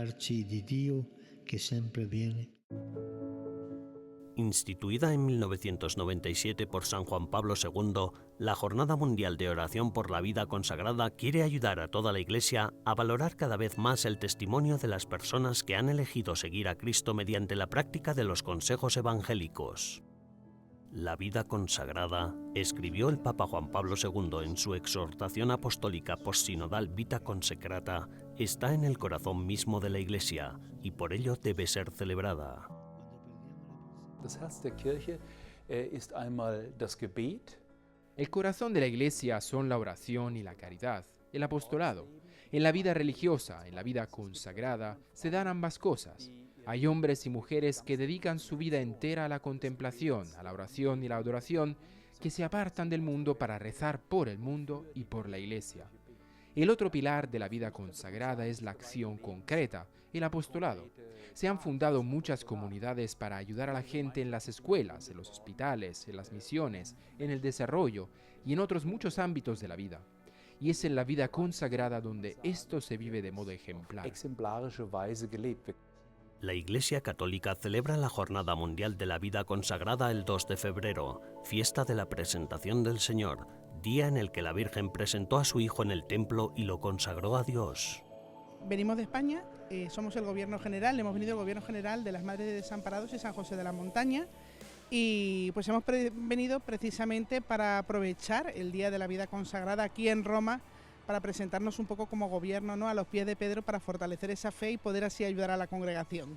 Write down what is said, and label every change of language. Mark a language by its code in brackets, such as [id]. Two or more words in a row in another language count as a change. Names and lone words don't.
[es] Instituida en 1997 por San Juan Pablo II, la Jornada Mundial de Oración por la Vida Consagrada quiere ayudar a toda la Iglesia a valorar cada vez más el testimonio de las personas que han elegido seguir a Cristo mediante la práctica de los consejos evangélicos. La vida consagrada, escribió el Papa Juan Pablo II en su exhortación apostólica postsinodal Vita Consecrata, está en el corazón mismo de la Iglesia y por ello debe ser celebrada. [de] Das Herz der Kirche ist einmal das Gebet. [es] El corazón de la Iglesia son la oración y la caridad, el apostolado. En la vida religiosa, en la vida consagrada, se dan ambas cosas. Hay hombres y mujeres que dedican su vida entera a la contemplación, a la oración y la adoración, que se apartan del mundo para rezar por el mundo y por la Iglesia. El otro pilar de la vida consagrada es la acción concreta, el apostolado. Se han fundado muchas comunidades para ayudar a la gente en las escuelas, en los hospitales, en las misiones, en el desarrollo y en otros muchos ámbitos de la vida. Y es en la vida consagrada donde esto se vive de modo ejemplar. [de] Exemplarische Weise gelebt wird. [es] La Iglesia Católica celebra la Jornada Mundial de la Vida Consagrada el 2 de febrero, fiesta de la presentación del Señor, día en el que la Virgen presentó a su Hijo en el templo y lo consagró a Dios. Venimos de España, somos el Gobierno General, hemos venido el Gobierno General de las Madres de Desamparados y San José de la Montaña y pues hemos venido precisamente para aprovechar el Día de la Vida Consagrada aquí en Roma para presentarnos un poco como gobierno, ¿no?, a los pies de Pedro para fortalecer esa fe y poder así ayudar a la congregación.